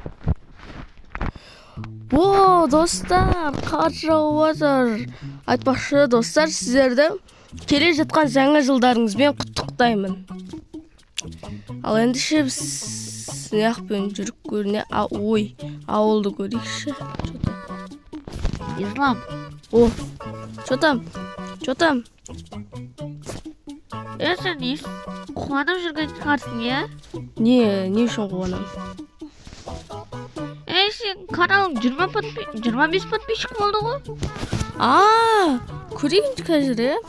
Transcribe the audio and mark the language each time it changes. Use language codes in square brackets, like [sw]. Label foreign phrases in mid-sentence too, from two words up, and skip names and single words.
[kk] О, достар, қар жауып жатыр. Айтпақшы, достар, сіздерді келе жатқан жаңа жылдарыңызбен құттықтаймын. Ал ендеше біз неақпен жүріп көріне, ой, ауылды көрейікші. Ислам, [ru] О, что-там? [kk] сен қуанып жүрген шығарсың, иә? Не үшін қуанам? Сен каналың 25 подписчик болды ғой? Көрейін қазір, е?